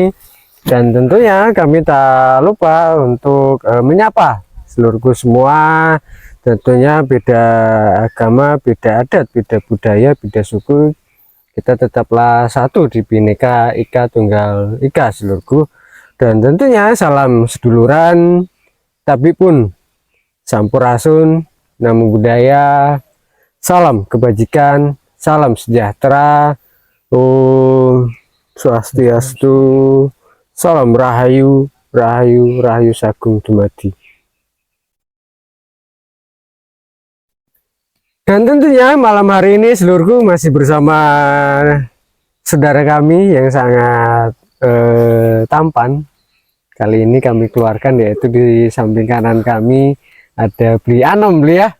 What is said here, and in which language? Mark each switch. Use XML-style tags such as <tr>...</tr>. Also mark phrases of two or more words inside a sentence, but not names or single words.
<id>Dan tentunya kami tak lupa untuk menyapa seluruhku semua, tentunya beda agama, beda adat, beda budaya, beda suku, kita tetaplah satu di Bhinneka Ika Tunggal Ika seluruhku. Dan tentunya salam seduluran, tapi pun sampurasun, namo buddhaya, salam kebajikan, salam sejahtera, Om Swastiastu, salam rahayu, rahayu,</id> <jv>rahayu sagung dumadi.</jv> <id>Dan tentunya malam hari ini seluruhku masih bersama saudara kami yang sangat tampan. Kali ini kami keluarkan, yaitu di samping kanan kami ada Bli Anom, Bli ya.</id>